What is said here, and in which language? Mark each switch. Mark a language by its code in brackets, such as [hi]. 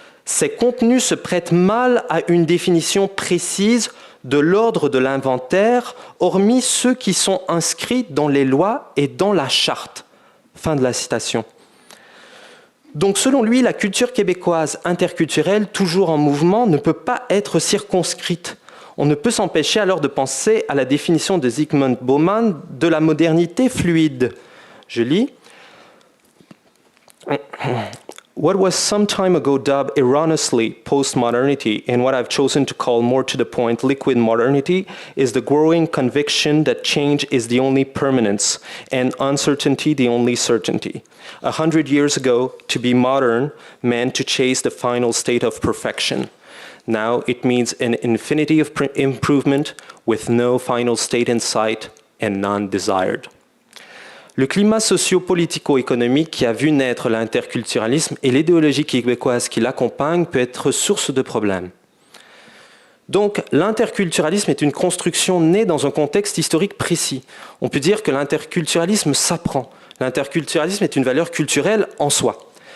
[fr] Ces contenus se prêtent mal à une définition précise de l'ordre de l'inventaire, hormis ceux qui sont inscrits dans les lois et dans la charte. Fin de la citation. Donc selon lui, la culture québécoise interculturelle, toujours en mouvement, ne peut pas être circonscrite. On ne peut s'empêcher alors de penser à la définition de Zygmunt Bauman de la modernité fluide. Je lis. [en] What was some time ago dubbed erroneously postmodernity and what I've chosen to call more to the point liquid modernity is the growing conviction that change is the only permanence and uncertainty the only certainty. 100 years ago, to be modern meant to chase the final state of perfection. Now it means an infinity of improvement with no final state in sight and none desired. [fr] Le climat socio-politico-économique qui a vu naître l'interculturalisme et l'idéologie québécoise qui l'accompagne peut être source de problèmes. Donc, l'interculturalisme est une construction née dans un contexte historique précis. On peut dire que l'interculturalisme s'apprend. L'interculturalisme est une valeur culturelle en soi.